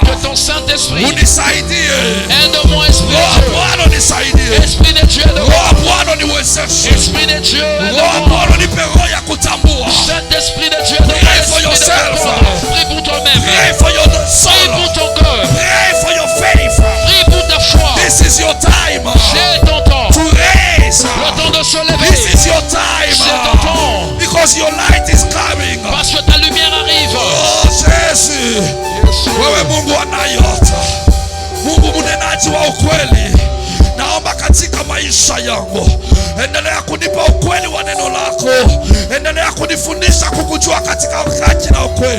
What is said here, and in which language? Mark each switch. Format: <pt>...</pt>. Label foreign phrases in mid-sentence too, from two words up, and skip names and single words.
<fr>que ton Saint-Esprit,</fr> <sw>unisaidie.</sw> <fr>aide-moi, Esprit</fr> <sw>Roho wa</sw> <fr>de Dieu.</fr> <sw>Bwana unisaidie.</sw> <fr>Esprit de Dieu, aide-moi.</fr> <sw>Roho wa Bwana niwezeshe.</sw> <en>intercession.</en> <fr>Esprit de Dieu,</fr> <sw>Roho nipe roho ya kutambua.</sw> <fr>Saint-Esprit de Dieu, donne-moi</fr> <en>Pray for</en> <fr>l'esprit de</fr> <en>yourself.</en> <fr>comprendre. Prie pour toi-même.</fr> <en>Pray for your</en> <fr>Prie</fr> <en>soul.</en> <fr>pour ton cœur.</fr> <en>Pray for your faith.</en> <fr>Prie pour ta foi.</fr> <en>This is your time</en> <fr>C'est ton temps.</fr> <en>to raise.</en> <fr>Le temps de se lever.</fr> <en>This is your time</en> <fr>C'est ton temps.</fr> <en>because your light is coming.</en> <fr>Parce que ta lumière arrive.</fr> <sw>Oh, Yesu. Wewe Mungu anayota, Mungu mnenaji wa ukweli, naomba katika maisha yangu endelea kunipa ukweli wa neno lako, endelea kunifundisha kukujua katika haki na ukweli.</sw>